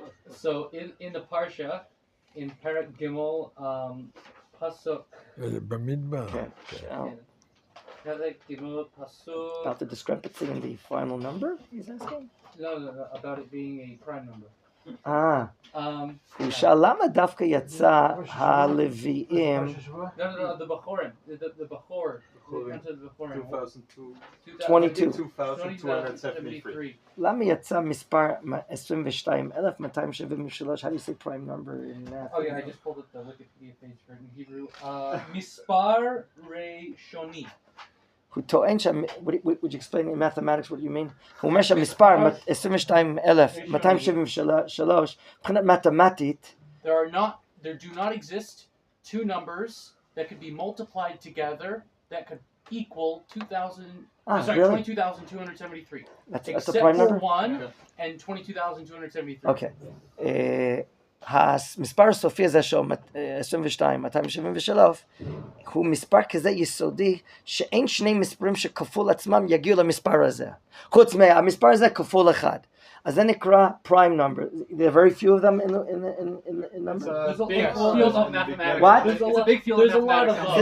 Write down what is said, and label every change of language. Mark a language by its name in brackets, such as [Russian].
[English] So in the Parsha, in Parak Gimel, Pasuk. Parak Gimel Pasuk. About the discrepancy in the final number, he's asking? No, about it being a prime number. [Hebrew] הוא שאל למה דווקא יצא הלוויים [English] No, the Bechorim. The Bechor. 2273. [Hebrew] למה יצא מספר 22,273? [English] How do you say prime number in math? Oh yeah, I just pulled up the Wikipedia page for it in Hebrew. Mispar Reshoni. [Hebrew] הוא טוען [English] would you explain in mathematics what you mean? [Hebrew] הוא אומר שהמספר 22,273 מבחינת מתמטית [English] there do not exist two numbers that could be multiplied together that could equal 22,273. That's a prime number? 1 and 22,273. Okay. [Hebrew] המספר הסופי הזה שהוא 22,273 הוא מספר כזה יסודי שאין שני מספרים שכפול עצמם יגיעו למספר הזה חוץ מהמספר הזה כפול אחד אז זה נקרא prime number. [English] There are very few of them in numbers. There's a big field of mathematics. What? It's a big field of mathematics.